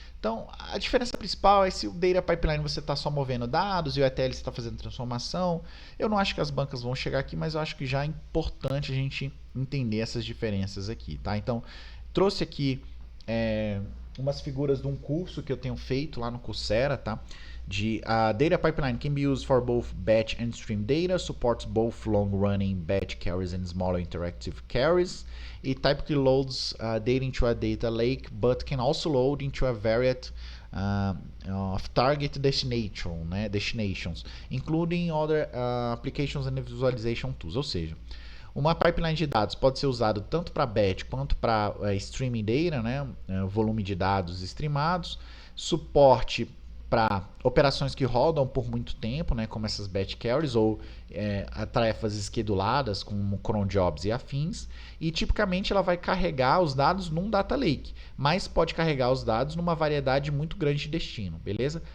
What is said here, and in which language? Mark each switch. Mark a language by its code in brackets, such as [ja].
[pt] Então, a diferença principal é se o Data Pipeline você está só movendo dados e o ETL você está fazendo transformação. Eu não acho que as bancas vão chegar aqui, mas eu acho que já é importante a gente entender essas diferenças aqui, tá? Então, trouxe aqui umas figuras de um curso que eu tenho feito lá no Coursera, tá? [en] De Data Pipeline can be used for both batch and stream data, supports both long-running batch queries and smaller interactive queries. It typically loads data into a data lake, but can also load into a variety of target destinations, including other applications and visualization tools. [pt] Ou seja, uma pipeline de dados pode ser usada tanto para batch quanto para streaming data, né, volume de dados streamados, suporte para operações que rodam por muito tempo, né, como essas batch queries ou tarefas esqueduladas como cron jobs e afins, e tipicamente ela vai carregar os dados num data lake, mas pode carregar os dados numa variedade muito grande de destino, beleza?